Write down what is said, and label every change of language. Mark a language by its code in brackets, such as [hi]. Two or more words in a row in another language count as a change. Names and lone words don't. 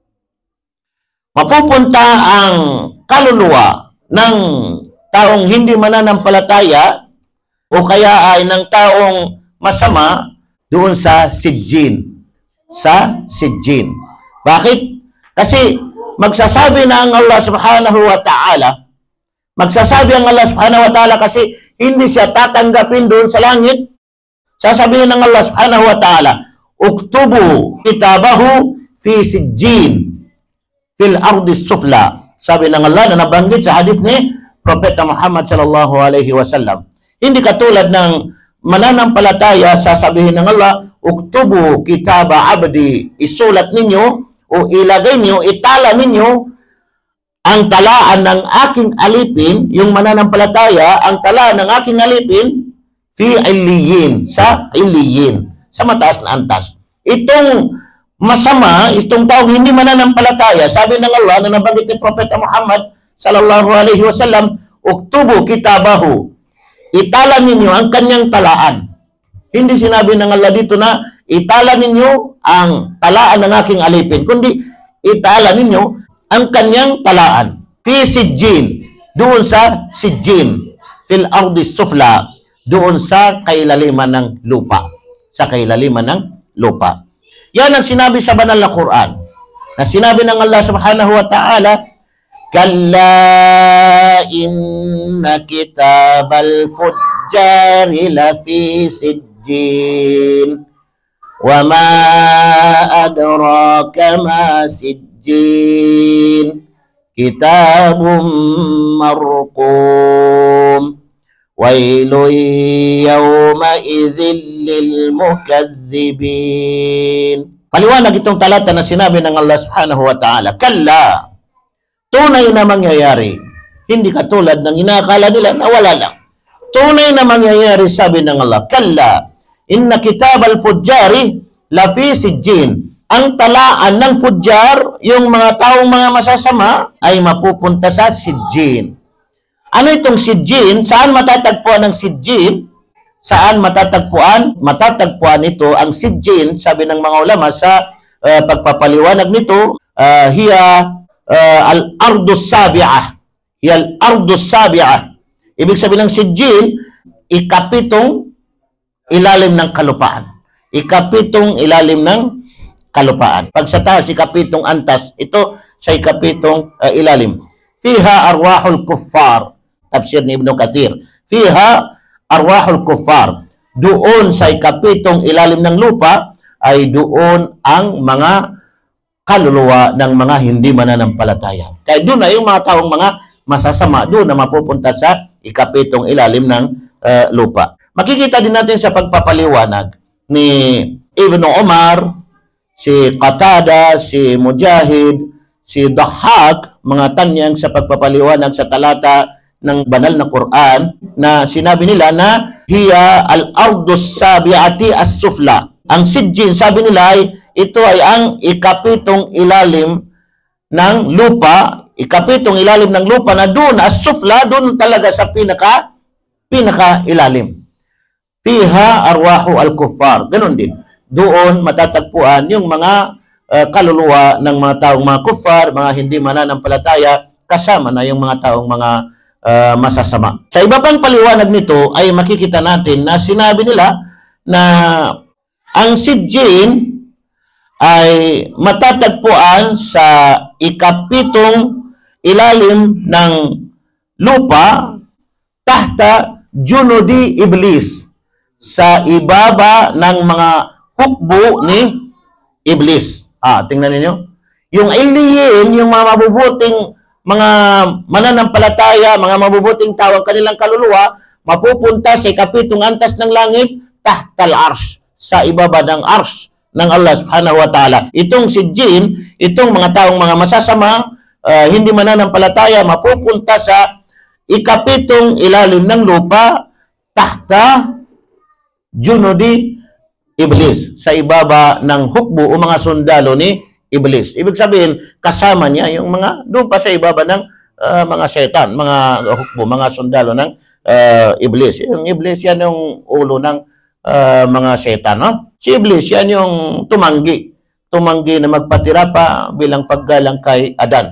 [tl] Mapupunta ang kaluluwa ng taong hindi mananampalataya o kaya ay ng taong masama doon sa Sijjin. sa Sijjin. Bakit? Kasi magsasabi na ang Allah [ar] سبحانه وتعالى, [tl] magsasabi ang Allah [ar] سبحانه وتعالى [tl] kasi hindi siya tatanggapin doon sa langit. Sasabihin ng Allah [ar] سبحانه وتعالى اكتبوا كتابه في سجين في الأرض السفلى. [tl] Sabi ng Allah na nabanggit sa hadith ni Propeta Muhammad [ar] صلى الله عليه وسلم. [tl] Hindi katulad ng mananampalataya, sasabihin ng Allah, [ar] اكتبوا كتاب عبدي, [tl] isulat ninyo o ilagay niyo, itala ninyo ang talaan ng aking alipin, yung mananampalataya, ang talaan ng aking alipin, [ar] في عليين, [tl] sa illiyin, sa mataas na antas. Itong masama, itong taong hindi mananampalataya, sabi ng Allah na nabanggit ni Propeta Muhammad [ar] صلى الله عليه وسلم, اكتبوا كتابه, [tl] itala ninyo ang kanyang talaan. Hindi sinabi ng Allah dito na itala ninyo ang talaan ng aking alipin, kundi itala ninyo ang kanyang talaan. [ar] في سجين, [tl] doon sa Sijjin, [ar] في الأرض السفلى, [tl] doon sa kailaliman ng lupa. Sa kailaliman ng lupa. Yan ang sinabi sa banal na Quran. Na sinabi ng Allah [ar] سبحانه وتعالى كلا إن كتاب الفجار لفي سجين وما أدراك ما سجين كتاب مرقوم ويل يومئذ للمكذبين. [tl] Paliwanag itong talata na sinabi ng Allah [ar] سبحانه وتعالى, [tl] kalla, tunay na mangyayari. Hindi katulad ng inaakala nila na wala lang. Tunay na mangyayari, sabi ng Allah, [ar] كلا إن كتاب الفجار لفي سجين. [tl] Ang talaan ng fujjar, yung mga taong mga masasama, ay mapupunta sa Sijjin. Ano itong Sijjin? Saan matatagpuan ang Sijjin? Saan matatagpuan? Matatagpuan ito ang Sijjin, sabi ng mga ulama sa pagpapaliwanag nito, [ar] هي الأرض السابعة. هي الأرض السابعة. [tl] Ibig sabihin ng Sijjin, ikapitong ilalim ng kalupaan. Ikapitong ilalim ng kalupaan. Pag sa taas, ikapitong antas. Ito sa ikapitong ilalim. [ar] فيها أرواح الكفار. [tl] Tafsir ni Ibn Kathir. [ar] فيها أرواح الكفار. [tl] Doon sa ikapitong ilalim ng lupa ay doon ang mga kaluluwa ng mga hindi mananampalataya. Kaya doon na yung mga taong mga masasama, doon na mapupunta sa ikapitong ilalim ng lupa. Makikita din natin sa pagpapaliwanag ni Ibn Umar, si Qatada, si Mujahid, si Dahhak, mga tanyang sa pagpapaliwanag sa talata ng banal na Quran, na sinabi nila na [ar] هي الأرض السابعة السفلى. [tl] Ang Sijjin, sabi nila ay ito ay ang ikapitong ilalim ng lupa, ikapitong ilalim ng lupa na doon, as-sufla, doon talaga sa pinaka ilalim. [ar] فيها أرواح الكفار. [tl] Ganon din. Doon matatagpuan yung mga kaluluwa ng mga taong mga kuffar, mga hindi mananampalataya, kasama na yung mga taong mga masasama. Sa iba pang paliwanag nito ay makikita natin na sinabi nila na ang Sijjin ay matatagpuan sa ikapitong ilalim ng lupa [ar] تحت جنود إبليس, [tl] sa ibaba ng mga hukbo ni iblis. Tingnan ninyo. Yung iliyin, yung mga mabubuting mga mananampalataya, mga mabubuting tao, ang kanilang kaluluwa, mapupunta sa ikapitong antas ng langit, [ar] تحت العرش, [tl] sa ibaba ng arsh ng Allah [ar] سبحانه وتعالى. [tl] Itong Sijjin, itong mga taong mga masasama, hindi mananampalataya, mapupunta sa ikapitong ilalim ng lupa, [ar] تحت جنود إبليس, [tl] sa ibaba ng hukbo o mga sundalo ni iblis. Ibig sabihin, kasama niya yung mga doon pa sa ibaba ng mga setan, mga hukbo, mga sundalo ng iblis. Yung iblis, yan yung ulo ng mga setan. No? Si iblis, yan yung tumanggi. Tumanggi na magpatira pa bilang paggalang kay Adan.